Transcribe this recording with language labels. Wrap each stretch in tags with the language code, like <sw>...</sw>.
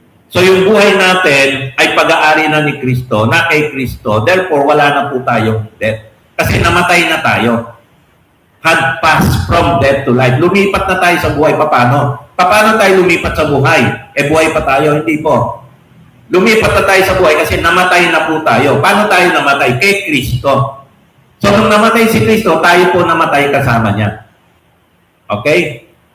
<tl>So, yung buhay natin ay pag-aari na ni Kristo, na kay Kristo. Therefore, wala na po tayong death. Kasi namatay na tayo.</tl> <en>Had passed from death to life.</en> <tl>Lumipat na tayo sa buhay. Paano? Paano tayo lumipat sa buhay? Buhay pa tayo? Hindi po. Lumipat na tayo sa buhay kasi namatay na po tayo. Paano tayo namatay? Kay Kristo. So, nung namatay si Kristo, tayo po namatay kasama niya. Okay?</tl>